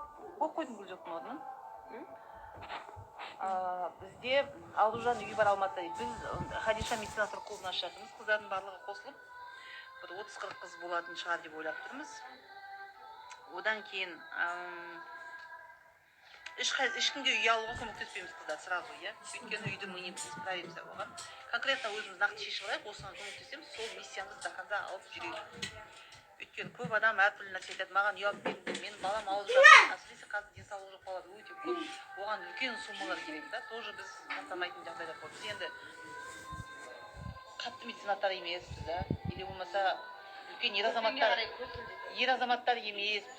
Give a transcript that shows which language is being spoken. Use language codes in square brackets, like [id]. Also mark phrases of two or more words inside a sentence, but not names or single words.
[kk] Ол қойдың Гүлзоктың орнын. Бізде Алдужан үйі бар Алматыда. Біз Хадиша меценаттар клубына ашатынбыз, қыздардың барлығы қосылып, бір 30-40 қыз болатын шығар деп ойлап тұрмыз. Одан кейін ешкімге үй алуға көмектеспейміз қыздар, сразу, иә. Өйткені үйді [ru] мы не справимся [kk] оған. Конкретно өзіміз нақты шешіп алайық, осыған көмектесеміз, сол миссиямызды [ru] до конца [kk] алып жүрейік. Өйткені көп адам әртүрлі нәрсе айтады, маған үй алып беріңдер, менің балам ауырып жатыр, әсіресе қазір денсаулығы жоқ балалар өте көп, оған үлкен суммалар керек та, тоже біз тастамайтын жағдайлар бар. Біз енді қатты меценаттар емеспіз, да, или болмаса үлкен ер азаматтар емеспіз.